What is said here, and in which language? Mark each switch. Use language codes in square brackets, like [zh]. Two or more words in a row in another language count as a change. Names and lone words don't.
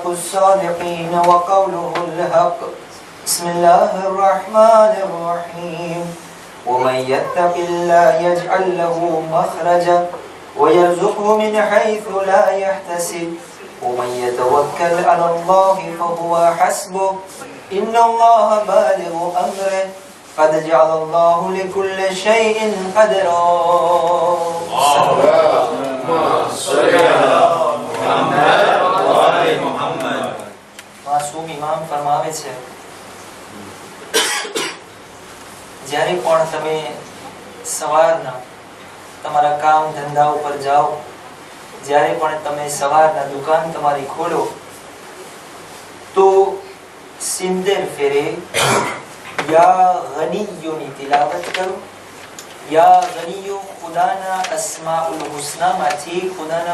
[ar] الصادقين وقوله الحق بسم الله الرحمن الرحيم ومن يتق الله يجعل له مخرجا ويرزقه من حيث لا يحتسب ومن يتوكل على الله فهو حسبه إن الله بالغ أمره قد جعل الله لكل شيء قدرا اللهم صل على محمد وعلى محمد [gu] માસૂમ ઇમામ ફરમાવે છે જ્યારે પણ તમે સવારના તમારા કામ ધંધા ઉપર જાઓ જ્યારે પણ તમે સવારના દુકાન તમારી ખોલો તો 70 ફેરે યા ગનીયોની તિલાવત કરો યા ગનીયો ખુદાના અસ્માઉલ હુસ્ના માંથી ખુદાના